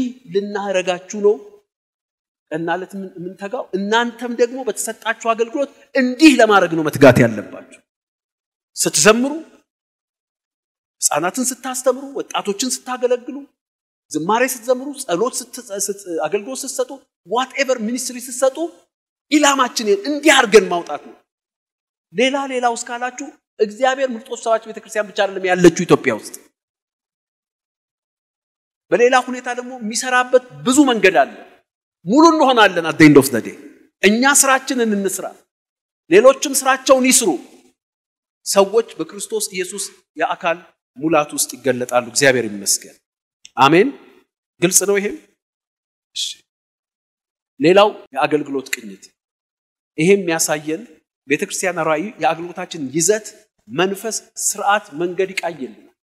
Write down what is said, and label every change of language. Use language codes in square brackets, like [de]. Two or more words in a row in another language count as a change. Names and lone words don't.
[am] ልናረጋችሁ ነው እናለት ምን ተጋው እናንተም ደግሞ በተሰጣችሁ አገልግሎት እንዲህ ለማድረግ ነው መትጋት ያለባችሁ። ስትዘምሩ ህፃናትን ስታስተምሩ ወጣቶችን ስታገለግሉ ዝማሬ ስትዘምሩ ጸሎት አገልግሎት ስትሰጡ [en] whatever ministry [am] ስትሰጡ ኢላማችንን እንዲህ አድርገን ማውጣት ነው። ሌላው እስካላችሁ እግዚአብሔር ምርጦች ሰዎች ቤተክርስቲያን ብቻ አይደለም ያለችው ኢትዮጵያ ውስጥ በሌላ ሁኔታ ደግሞ የሚሰራበት ብዙ መንገድ አለ። ሙሉ እንሆናለን [en] at the end of the day [am] እኛ ስራችንን እንስራ ሌሎችም ስራቸውን ይስሩ። ሰዎች በክርስቶስ ኢየሱስ የአካል ሙላት ውስጥ ይገለጣሉ። እግዚአብሔር ይመስገን። አሜን። ግልጽ ነው ይሄም። እሺ ሌላው የአገልግሎት ቅኝት ይሄም የሚያሳየን ቤተክርስቲያን ራእይ የአገልግሎታችን ይዘት መንፈስ ስርዓት መንገድ ይቃየልን።